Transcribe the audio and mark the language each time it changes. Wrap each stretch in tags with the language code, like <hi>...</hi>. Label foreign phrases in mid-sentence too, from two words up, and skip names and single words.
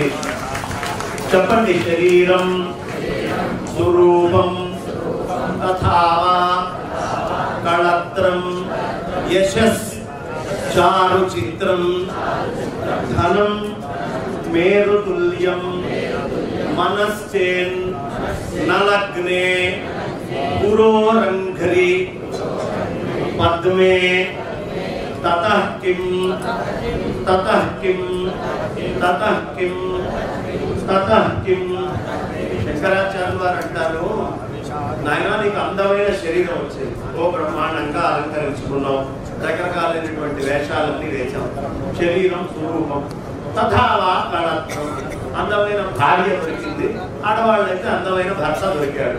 <sa>చెప్పండి. शरीरं स्वरूपं तथावा कलत्रं यशस् चारु चित्रं धनं मेरुतुल्यं मनश्चेन् नलग्ने पुरोरंघरि पद्मे ततः किं ततः किं ततः किं ततः किं.</sa> <te>శంకరాచార్యులు వారు అంటారు, నాయనా నీకు అందమైన శరీరం వచ్చింది, ఓ బ్రహ్మాండంగా అలంకరించుకున్నావు, రకరకాలైనటువంటి వేషాలన్నీ వేశాం.</te> <sa>शरीरं स्वरूपं तथावा कलत्रं,</sa> <te>అందమైన భార్య దొరికింది, ఆడవాళ్ళైతే అందమైన భర్త దొరికాడు.</te>